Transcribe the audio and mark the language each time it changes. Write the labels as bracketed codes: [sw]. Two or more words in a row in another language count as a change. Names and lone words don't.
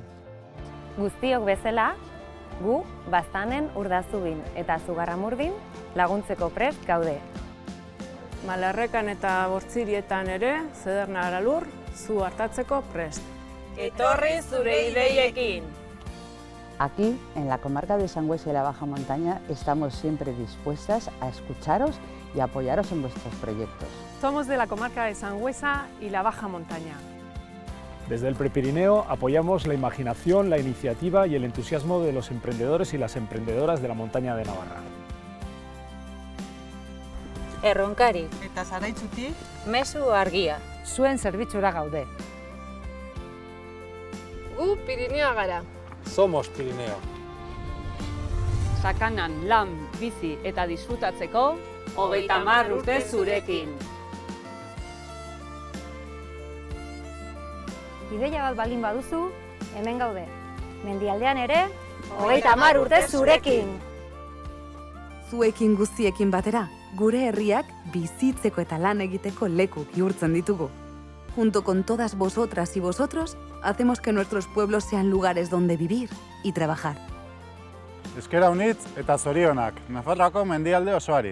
[eu] Guztiok bezala, gu Baztanen Urdazubin eta Zugarramurdin laguntzeko prest gaude. Malarrekan eta Bortzirietan ere, Cederna Garalur, zu hartatzeko prest. Etorri zure ideiekin! [es] Aquí, en la comarca de Sangüesa y la Baja Montaña, estamos siempre dispuestas a escucharos y apoyaros en vuestros proyectos. Somos de la comarca de Sangüesa y la Baja Montaña. Desde el Prepirineo apoyamos la imaginación, la iniciativa y el entusiasmo de los emprendedores y las emprendedoras de la montaña de Navarra. [eu] Erronkari Eta Zaraitzutik, mezu argia. Zuen zerbitzura gaude. Gu Pirinea gara. [es] Somos Pirineo. [eu] Sakanan lan, bizi eta disfrutatzeko 30 urte zurekin. Ideia bat baldin baduzu, hemen gaude. Mendialdean ere, 30 urte zurekin! Zuekin guztiekin batera, gure herriak bizitzeko eta lan egiteko leku bihurtzen ditugu. [es] Junto con todas vosotras y vosotros, hacemos que nuestros pueblos sean lugares donde vivir y trabajar. [eu] Eskera unitz eta zorionak, Nafarroako mendialde osoari.